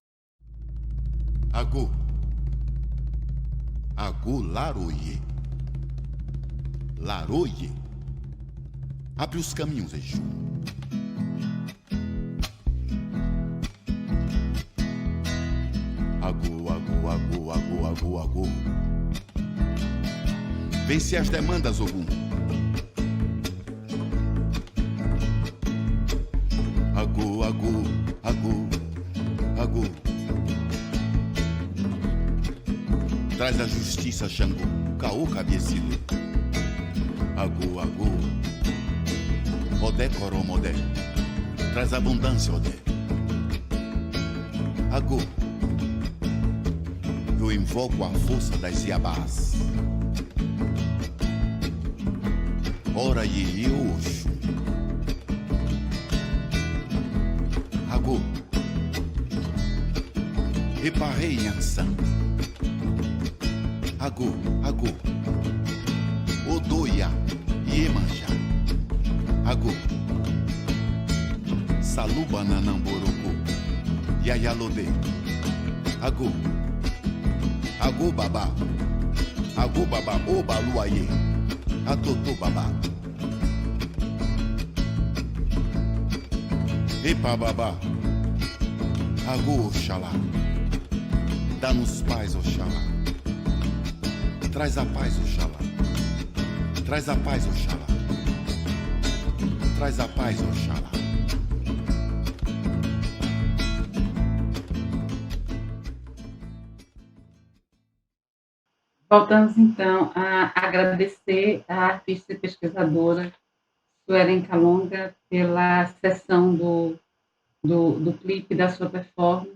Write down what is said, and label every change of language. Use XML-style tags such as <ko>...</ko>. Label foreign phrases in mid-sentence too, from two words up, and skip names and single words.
<yo>Agu Laroye. Laroye.</yo> <pt>Abre os caminhos, Exu.</pt> <yo>Agu.</yo> <pt>Vence as demandas, Ogum.</pt> <yo>Agu.</yo> <pt>Traz a justiça, Xangô,</pt> <yo>Caô cabeçilho. Agu. Odé coromodé.</yo> <pt>Traz abundância, Odé. Agu. Eu invoco a força das Iabás. Ora e Oxum.</pt> <yo>Agu. Eparrei Nhansan. Agu. Odoia Iemanjá. Agu. Saluba Nanamborocô. Yayalodê. Agu babá. Obaluaie. Atotô babá. Epa babá.</yo> <pt>Agu Oxalá. Dá-nos paz, Oxalá. Traz a paz, Oxalá. Traz a paz, Oxalá. Traz a paz, Oxalá. Voltamos, então, a agradecer à artista e pesquisadora Suelen Kalonga pela sessão do clipe da sua performance.</pt>